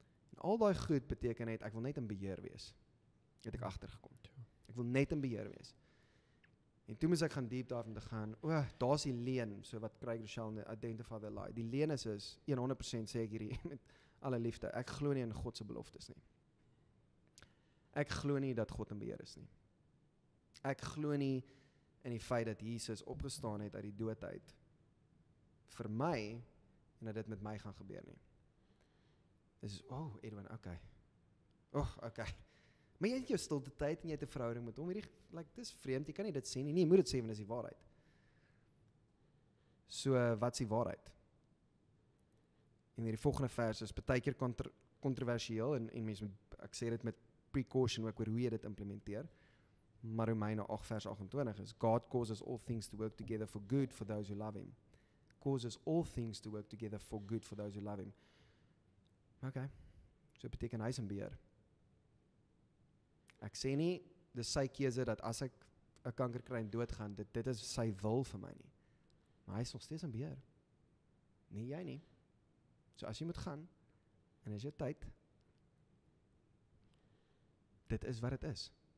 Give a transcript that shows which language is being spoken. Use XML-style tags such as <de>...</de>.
<af>En al daai goed beteken net, ek wil net in beheer wees. Het ek agtergekom. Ek wil net in beheer wees. En toe moes ek gaan deep dive om te gaan, daar's die leen, so wat Craig Rochelle</af> <en>identify the lie.</en> <af>Die leen is 100% sê ek hierdie met alle liefde. Ek glo nie in God se beloftes nie. Ek glo nie dat God in beheer is nie. Ek glo nie in die feit dat Jesus opgestaan het uit die dood uit vir my en dat dit met my gaan gebeur nie. Dis Edwin, okay. Okay. Maar jy het jou stilte tyd en jy het 'n verhouding met hom. Dis vreemd, jy kan nie dit sê nie. Nee, jy moet dit sê want dis die waarheid. So, wat is die waarheid? En hierdie volgende vers is partykeer kontroversieel en mense moet, ek sê dit met precaution ook oor hoe jy dit implementeer. Maar Romeine 8 vers 28 is,</af> <en>God causes all things to work together for good for those who love him. Causes all things to work together for good for those who love him.</en> <af>Okay, so beteken hy is in beheer. Ek sê nie, dis sy keuse dat as ek 'n kanker kry en doodgaan, dit is sy wil vir my nie. Maar hy is nog steeds in beheer. Nie jy nie. So as jy moet gaan, en is jou tyd, dit is wat dit is.</af>